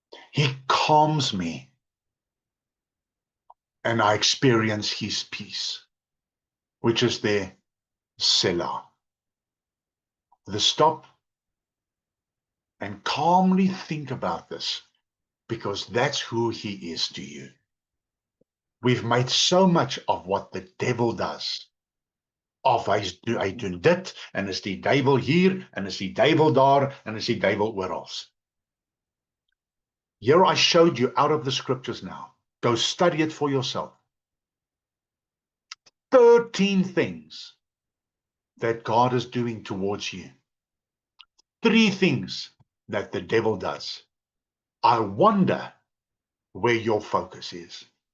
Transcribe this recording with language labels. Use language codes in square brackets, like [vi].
[en] He calms me and I experience his peace, which is the Selah, the stop and calmly think about this, because that's who he is to you. We've made so much of what the devil does. [af] Of hy doen dit, en is die duiwel hier, en is die duiwel daar, en is die duiwel oral. [en] Here I showed you out of the scriptures now. Go study it for yourself. 13 things that God is doing towards you. 3 things that the devil does. I wonder where your focus is.